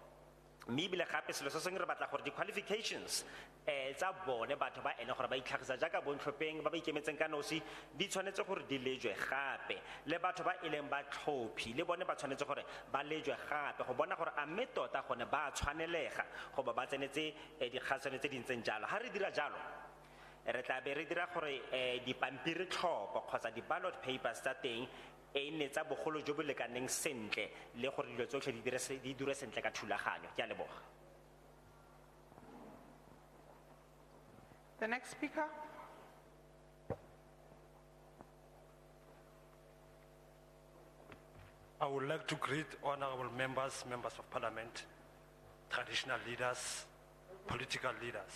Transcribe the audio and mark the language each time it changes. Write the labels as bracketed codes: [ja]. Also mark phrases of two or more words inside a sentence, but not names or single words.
[tn] Mme ebile gape selo se sengwe re batla gore di-qualifications tsa bone batho ba ene gore ba itlhagisa jaaka bontlhopheng ba ba ikemetseng ka nosi di tshwanetse gore di lejwe gape, le batho ba e leng batlhophi le bone ba tshwanetse gore ba lejwe gape go bona gore a mme tota gone ba tshwanelega go ba tsenetse dikgasano tse di ntseng jalo. Ha re dira jalo re tla be re dira gore dipampiri tlhopho kgotsa di- [en] ballot papers [tn] tsa teng e nne tsa bogolo jo bo lekaneng sentle le gore dilo tsotlhe di dire sentle ka thulaganyo. Ke a leboga. [en] The next speaker. I would like to greet honorable members, members of parliament, traditional leaders, political leaders.